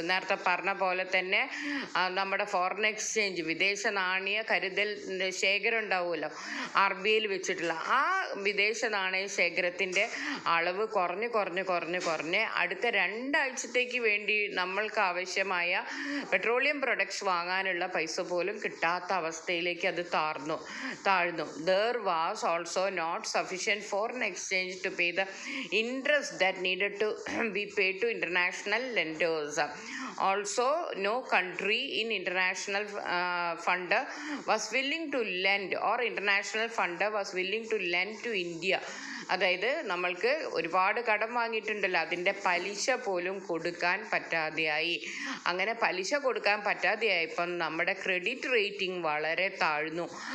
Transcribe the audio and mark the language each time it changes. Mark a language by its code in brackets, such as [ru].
[ml] നേരത്തെ പറഞ്ഞ പോലെ തന്നെ നമ്മുടെ ഫോറിൻ എക്സ്ചേഞ്ച്, വിദേശ നാണയ കരുതൽ ശേഖരം ഉണ്ടാവുമല്ലോ RBI വെച്ചിട്ടുള്ള, ആ വിദേശ നാണയ ശേഖരത്തിൻ്റെ അളവ് കുറഞ്ഞ് അടുത്ത 2 ആഴ്ചത്തേക്ക് വേണ്ടി നമ്മൾക്ക് ആവശ്യമായ പെട്രോളിയം പ്രൊഡക്ട്സ് വാങ്ങാനുള്ള പൈസ പോലും കിട്ടാത്ത അവസ്ഥയിലേക്ക് അത് താഴ്ന്നു. [en] There was also not sufficient foreign exchange to pay the interest that needed to be paid to international lenders. Also, no country in international funder was willing to lend, or international funder was willing to lend to India. [ml] അതായത് നമ്മൾക്ക് ഒരുപാട് കടം വാങ്ങിയിട്ടുണ്ടല്ലോ, അതിൻ്റെ പലിശ പോലും കൊടുക്കാൻ പറ്റാതെയായി. അങ്ങനെ പലിശ കൊടുക്കാൻ പറ്റാതെയായപ്പം നമ്മുടെ ക്രെഡിറ്റ് റേറ്റിംഗ് വളരെ താഴ്ന്നു.